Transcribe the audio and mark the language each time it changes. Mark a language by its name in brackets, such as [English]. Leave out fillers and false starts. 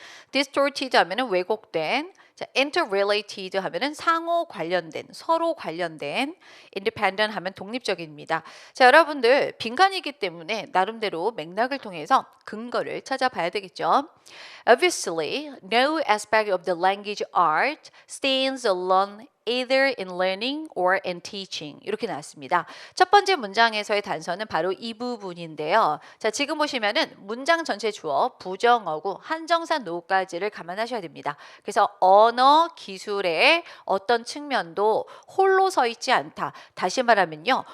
[Korean] distorted 하면은 왜곡된, 자, interrelated 하면은 상호 관련된, 서로 관련된, independent 하면 독립적입니다. 자, 여러분들 빈칸이기 때문에 나름대로 맥락을 통해서 근거를 찾아봐야 되겠죠. [English] Obviously, no aspect of the language art stands alone either in learning or in teaching. [Korean] 이렇게 나왔습니다. 첫 번째 문장에서의 단서는 바로 이 부분인데요. 자, 지금 보시면은 문장 전체 주어, 부정어구, 한정사 노까지를 감안하셔야 됩니다. 그래서 언어 기술의 어떤 측면도 홀로 서 있지 않다. 다시 말하면요.